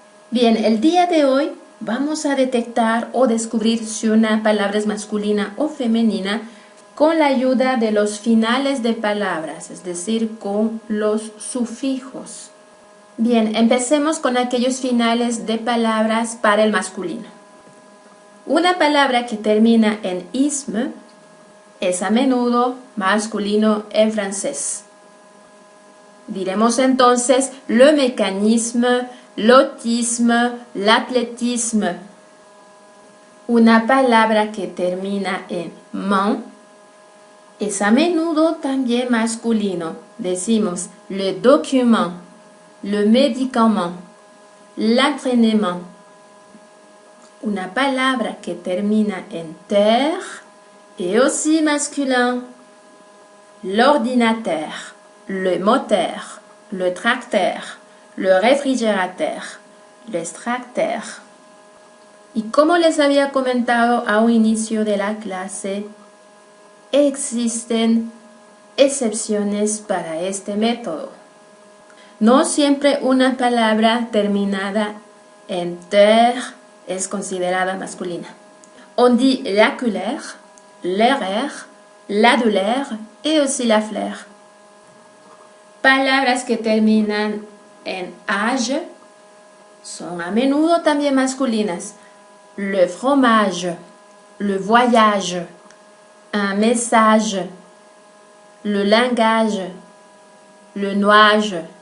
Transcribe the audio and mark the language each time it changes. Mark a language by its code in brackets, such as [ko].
[es] Bien, el día de hoy vamos a detectar o descubrir si una palabra es masculina o femenina con la ayuda de los finales de palabras, es decir, con los sufijos. Bien, empecemos con aquellos finales de palabras para el masculino. Una palabra que termina en isme es a menudo masculino en francés. Diremos entonces [fr] le mécanisme, l'autisme, l'athlétisme. [es] Una palabra que termina en man es a menudo también masculino. Decimos [fr] le document, le médicament, l'entraînement. [es] Una palabra que termina en ter [fr] est aussi masculin. L'ordinateur, le moteur, le tracteur, le refrigerateur, l'extracteur. [es] Y como les había comentado a un inicio de la clase, existen excepciones para este método. No siempre una palabra terminada en ter es considerada masculina. [fr] On dit la couleur, l'erreur, la douleur et aussi la fleur. [es] Palabras que terminan en age son a menudo también masculinas. [fr] Le fromage, le voyage, un message, le langage, le nuage.